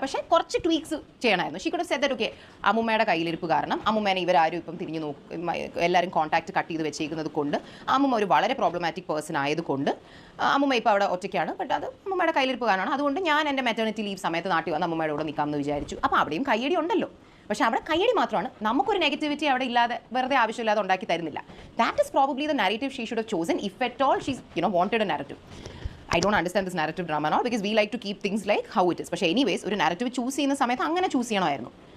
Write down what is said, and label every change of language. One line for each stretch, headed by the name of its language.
Malayalam: പക്ഷേ കുറച്ച് ട്വീക്സ് ചെയ്യണമായിരുന്നു.
English: she could have said that okay
Malayalam: അമ്മുമ്മയുടെ കയ്യിലിരിപ്പ് കാരണം അമ്മുമ്മേനെ ഇവരാരും ഇപ്പം തിരിഞ്ഞു എല്ലാവരും കോൺടാക്ട് കട്ട് ചെയ്ത് വെച്ചേക്കുന്നത് കൊണ്ട് അമ്മുമ്മ ഒരു വളരെ പ്രോബ്ലമാറ്റിക് പേഴ്സൺ ആയതുകൊണ്ട് അമ്മുമ്മ ഇപ്പോൾ അവിടെ ഒറ്റയ്ക്കാണ്. ബട്ട് അത് അമ്മുമ്മയുടെ കയ്യിലിരിപ്പ് കാരണമാണ്. അതുകൊണ്ട് ഞാൻ എൻ്റെ മെറ്റേണിറ്റി ലീവ് സമയത്ത് നാട്ടിൽ വന്ന് അമ്മുമ്മയുടെ കൂടെ നിൽക്കാമെന്ന് വിചാരിച്ചു. അപ്പോൾ അവിടെയും കയ്യടി ഉണ്ടല്ലോ. പക്ഷേ അവിടെ കയ്യടി മാത്രമാണ്, നമുക്കൊരു നെഗറ്റിവിറ്റി അവിടെ ഇല്ലാതെ വെറുതെ ആവശ്യമില്ലാതെ ഉണ്ടാക്കി തരുന്നില്ല.
English: That is probably the narrative she should have chosen if at all she's wanted a narrative. I don't understand this narrative drama and all because we like to keep things like how it is.
Malayalam: പക്ഷേ anyways ഒരു narrative choose ചെയ്യുന്ന സമയത്ത് അങ്ങനെ choose ചെയ്യണമായിരുന്നു.